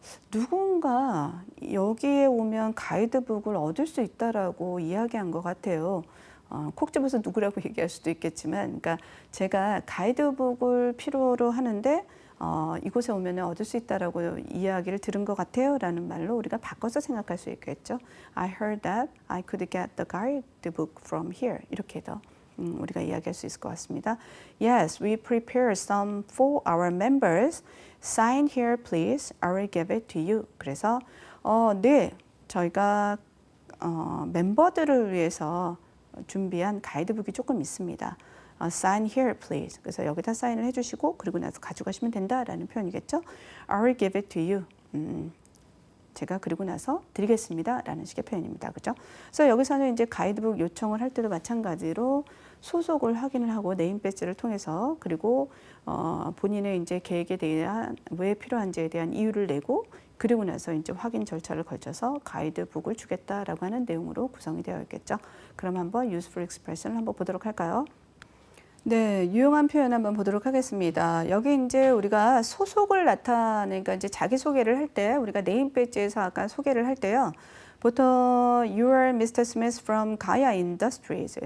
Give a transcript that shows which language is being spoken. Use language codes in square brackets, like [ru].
[ko] 누군가 여기에 오면 가이드북을 얻을 수 있다라고 이야기한 것 같아요. 콕 집어서 누구라고 얘기할 수도 있겠지만, 그러니까 제가 가이드북을 필요로 하는데 이곳에 오면 얻을 수 있다라고 이야기를 들은 것 같아요 라는 말로 우리가 바꿔서 생각할 수 있겠죠. [en] I heard that I could get the guidebook from here. [ko] 이렇게 더 우리가 이야기할 수 있을 것 같습니다. [en] Yes, we prepared some for our members. Sign here please. I will give it to you. [ko] 그래서 네, 저희가 멤버들을 위해서 준비한 가이드북이 조금 있습니다. [en] Sign here please. [ko] 그래서 여기다 사인을 해주시고 그리고 나서 가져가시면 된다라는 표현이겠죠. [en] I will give it to you. [ko] 제가 그리고 나서 드리겠습니다 라는 식의 표현입니다. 그죠? 그래서 여기서는 이제 가이드북 요청을 할 때도 마찬가지로 소속을 확인을 하고 네임 배지를 통해서 그리고 본인의 이제 계획에 대한 왜 필요한지에 대한 이유를 내고 그리고 나서 이제 확인 절차를 거쳐서 가이드북을 주겠다라고 하는 내용으로 구성이 되어 있겠죠. 그럼 한번 useful expression을 한번 보도록 할까요? 네, 유용한 표현 한번 보도록 하겠습니다. 여기 이제 우리가 소속을 나타내니까 이제 자기소개를 할 때 우리가 네임 배지에서 아까 소개를 할 때요. 보통 [en] You are Mr. Smith from Gaia Industries.